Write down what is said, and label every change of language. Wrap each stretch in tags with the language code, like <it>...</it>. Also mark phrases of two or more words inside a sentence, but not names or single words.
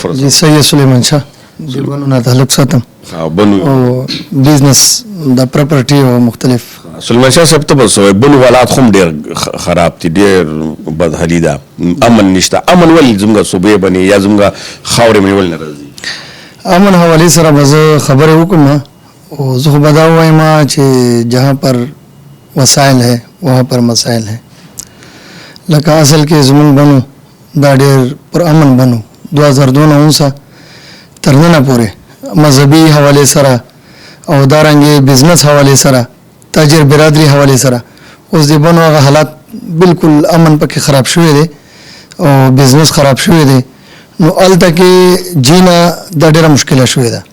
<ps>جی سید سلیمان شاه دیوبانو نه تعلق ساتم او بزنس د پراپرټي او مختلف. سلیمان شاه صاحب ته بس بل حالات هم ډېر خراب دي ډېر بدحالي ده امن نشته. امن ولې زموږ صوبې باندې یا زموږ خاورې باندې ولې نه راځي؟ امن حوالے سره به خبرې وکړم او زه خو به دا وایم چې</ps> <ur>جہاں پر وسائل ہے وہاں پر مسائل ہے.</ur> <ps>لکه اصل کې زمون بنو دا ډېر پر امن بنو 2002 تر ننه پورې مذهبي حوالې سره او دارنګې بزنس حوالې سره تاجر برادری حوالې سره اوس د بنو هغه حالات بالکل امن پکې خراب شوی دی او بزنس خراب شوی دی نو الته کې جینا د ډېره مشکله شوې ده.</ps>